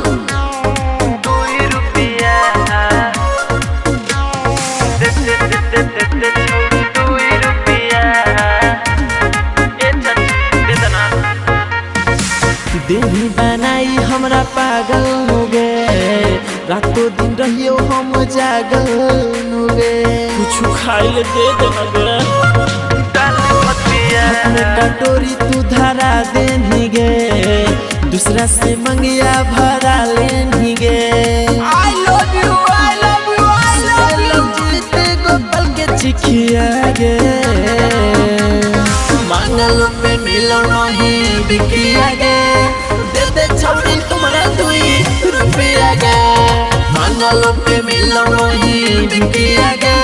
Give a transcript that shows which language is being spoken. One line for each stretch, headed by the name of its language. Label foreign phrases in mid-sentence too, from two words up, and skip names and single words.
Maithili: देही बनाई हमरा पागल हो गे। रातों दिन रहियो हम जागल हो गे। कुछ खाई ले दे देना गे। अपने कटोरी तू धरा देनी गे। दूसरा से मंगिया भरा लेनी गे।
English: I love you, I love you, I love you।
Maithili: जीते गोपाल के चिखिया गे। मांगल पे मिलो नहीं बिखिया गे। दे दे छोड़ी तुम्हारा ₹2 गे। मांगल पे मिलो नहीं बिखिया गे।